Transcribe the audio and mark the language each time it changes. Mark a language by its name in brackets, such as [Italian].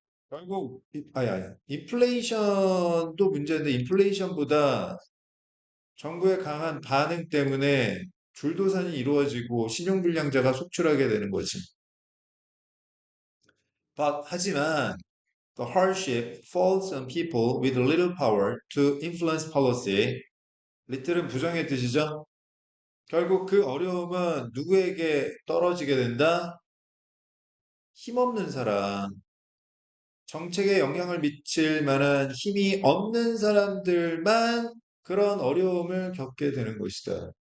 [Korean] 결국, 아야, 인플레이션도 문제인데, 인플레이션보다 정부의 강한 반응 때문에 줄도산이 이루어지고 신용불량자가 속출하게 되는 거지. [English] 하지만 the hardship falls on people with little power to influence policy. [Korean] little은 부정의 뜻이죠. 결국 그 어려움은 누구에게 떨어지게 된다? 힘없는 사람, 정책에 영향을 미칠 만한 힘이 없는 사람들만 그런 어려움을 겪게 되는 것이다.